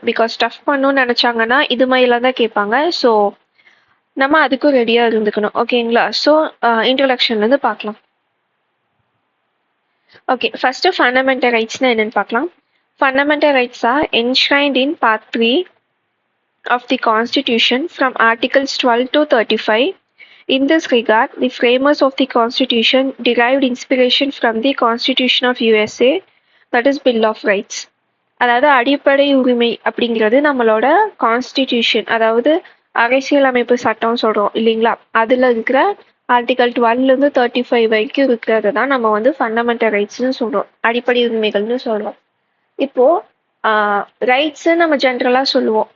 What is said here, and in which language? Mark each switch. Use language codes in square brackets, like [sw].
[ta] Because tough பண்ணணும்னு நினச்சாங்கன்னா இது மாதிரிலாம் தான் கேட்பாங்க. ஸோ நம்ம அதுக்கும் ரெடியாக இருந்துக்கணும். ஓகேங்களா? ஸோ இன்ட்ரடக்ஷன்லேருந்து பார்க்கலாம். ஓகே, ஃபஸ்ட்டு ஃபண்டமெண்டல் ரைட்ஸ்னால் என்னென்னு பார்க்கலாம். [en] Fundamental rights are enshrined in part 3 of the constitution from articles 12 to 35. In this regard, the framers of the Constitution derived inspiration from the Constitution of USA, that is Bill of Rights. [ta] அதாவது அடிப்படை உரிமை அப்படிங்கிறது நம்மளோட constitution, அதாவது அரசியலமைப்பு சட்டம் சொல்கிறோம் இல்லைங்களா? அதில் இருக்கிற ஆர்டிகல் 12லேருந்து 35 வரைக்கும் இருக்கிறது தான் நம்ம வந்து ஃபண்டமெண்டல் ரைட்ஸ்னு சொல்கிறோம், அடிப்படை உரிமைகள்னு சொல்கிறோம். இப்போது ரைட்ஸு நம்ம ஜென்ரலாக சொல்லுவோம்.